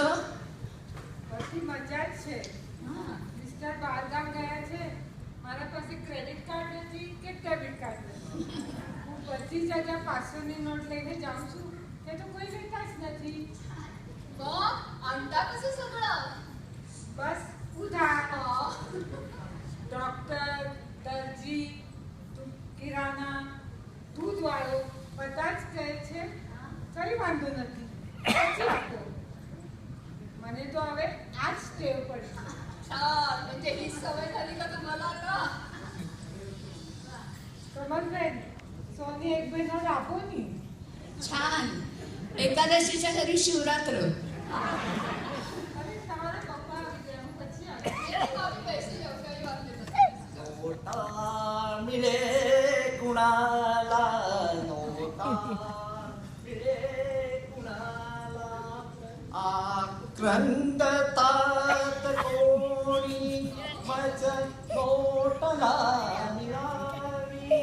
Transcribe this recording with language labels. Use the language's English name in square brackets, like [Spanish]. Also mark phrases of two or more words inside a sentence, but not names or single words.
[Gujarati] બધી મજા જ છે. મિસ્ટર બહારગામ ગયા છે. મારા પાસે [English] credit card [Gujarati] નથી કે [English] debit card [Gujarati] નથી. હું બધી જગ્યા 500ની નોટ લઈને જાઉં છું તે તો કોઈ લેતા જ નથી. [Marathi] मग आणता कसं सगळं? [Gujarati] બસ ઉધાર. [Marathi] हा. [Gujarati] ડોક્ટર, દરજી, કિરાના, દૂધવાળો બધા જ કહે છે કઈ વાંધો નથી, પછી આપો. મને તો હવે આ જ ટેવ પડશે. [Marathi] छान. म्हणजे ही सवय झाली का तुम्हाला आता? कमलबेन, सोनी एक महिना राबो नी. छान. एकादशीच्या घरी शिवरात्र. [Gujarati] अरे તમારા પપ્પા આવી ગયા, હું પછી આવીશ. [Marathi] हे बघ, आम्ही पैसे व्यवसायी वाटले नसते. नोटा मिळे कुणाला, नोटा मिळे कुणाला, आक्रंदतात कोणी मज नोटला मिळावी.